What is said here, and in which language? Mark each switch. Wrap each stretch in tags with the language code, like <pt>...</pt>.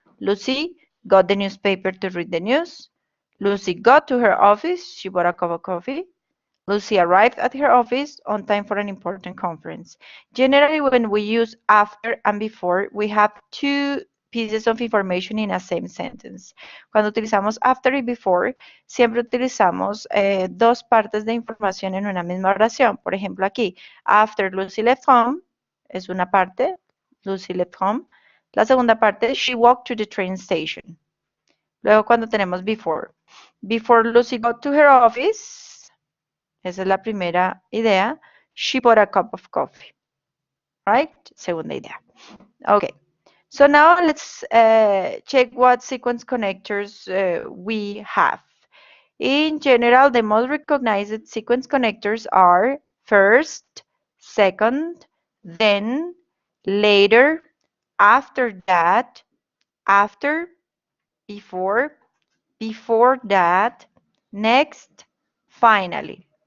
<en>Lucy got the newspaper to read the news. Lucy got to her office. She bought a cup of coffee. Lucy arrived at her office on time for an important conference. Generally, when we use after and before, we have two pieces of information in a same sentence.</en> <es>Cuando utilizamos after y before, siempre utilizamos dos partes de información en una misma oración. Por ejemplo, aquí,</es> <en>after Lucy left home,</en> <es>es una parte,</es> <en>Lucy left home.</en> <es>La segunda parte,</es> <en>she walked to the train station.</en> <es>Luego, cuando tenemos</es> <en>before Lucy got to her office,</en> <es>esa es la primera idea.</es> <en>She bought a cup of coffee. Right?</en> <es>Segunda idea.</es> <en>Okay. So now let's check what sequence connectors we have. In general, the most recognized sequence connectors are first, second, then, later, after that, after, before that, next, finally.</en>